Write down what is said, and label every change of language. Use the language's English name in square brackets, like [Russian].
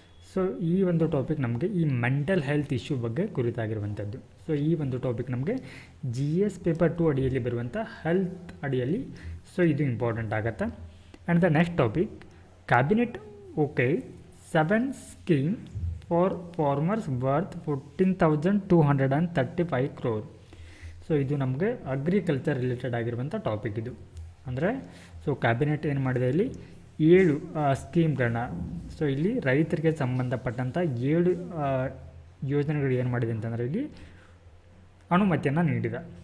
[Kannada] So ಈ ಒಂದು topic ನಮಗೆ ಈ ಮೆಂಟಲ್ ಹೆಲ್ತ್ ಇಶ್ಯೂ ಬಗ್ಗೆ ಕುರಿತಾಗಿರುವಂಥದ್ದು. ಸೊ ಈ ಒಂದು ಟಾಪಿಕ್ ನಮಗೆ GS ಪೇಪರ್ 2 ಅಡಿಯಲ್ಲಿ ಬರುವಂಥ ಹೆಲ್ತ್ ಅಡಿಯಲ್ಲಿ ಸೊ ಇದು ಇಂಪಾರ್ಟೆಂಟ್ ಆಗುತ್ತೆ. [English] And the next topic, cabinet okay 7 scheme for farmers worth 14,235 crore. [Kannada] So ಇದು ನಮಗೆ ಅಗ್ರಿಕಲ್ಚರ್ ರಿಲೇಟೆಡ್ ಆಗಿರುವಂಥ ಟಾಪಿಕ್ ಇದು. ಅಂದರೆ ಸೊ ಕ್ಯಾಬಿನೆಟ್ ಏನು ಮಾಡಿದೆ ಇಲ್ಲಿ 7 ಸ್ಕೀಮ್ಗಳನ್ನ ಸೊ ಇಲ್ಲಿ ರೈತರಿಗೆ ಸಂಬಂಧಪಟ್ಟಂಥ 7 ಯೋಜನೆಗಳು ಏನು ಮಾಡಿದೆ ಅಂತಂದರೆ ಇಲ್ಲಿ ಅನುಮತಿಯನ್ನು ನೀಡಿದೆ.